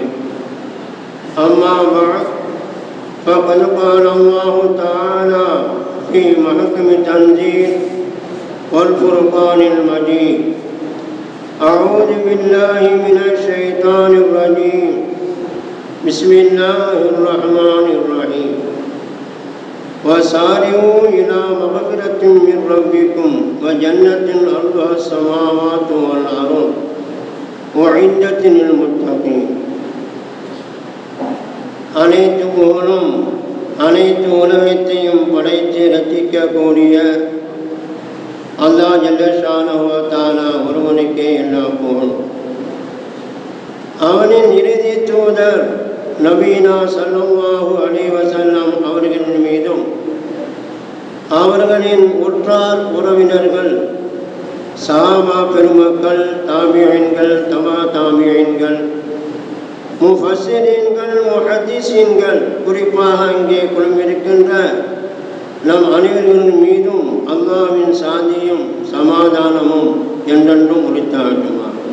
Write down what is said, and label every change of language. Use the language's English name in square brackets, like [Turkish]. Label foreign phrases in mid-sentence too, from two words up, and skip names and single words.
[Arabic] أما بعد فقد قال الله تعالى في محكم التنزيل والفرقان المجيد: أعوذ بالله من الشيطان الرجيم، بسم الله الرحمن الرحيم، وسارعوا إلى مغفرة من ربكم وجنة أرضها السماوات والأرض أعدت للمتقين. [Tamil] அனைத்து புகழும் அனைத்து உலகத்தையும் படைத்து ரட்சிக்கக்கூடிய அல்லாஹ் [Arabic] جل شأنه وتعالى [Tamil] ஒருவனுக்கே எல்லா புகழும். அவனின் இறுதி தூதர் நபீனா [Arabic] صلى الله عليه وسلم [Tamil] அவர்களின் மீதும் அவர்களின் உற்றார் உறவினர்கள் சஹாபா பெருமக்கள் தாபிஈன்கள் தபா தாபிஈன்கள் முஃபஸ்ஸிரீன்கள் முஹத்திஸீன்கள் குறிப்பாக இங்கே குழுமிருக்கின்ற நம் அனைவரின் மீதும் அல்லாஹ்வின் சாந்தியும் சமாதானமும் என்றென்றும் உரித்தாட்டுமா.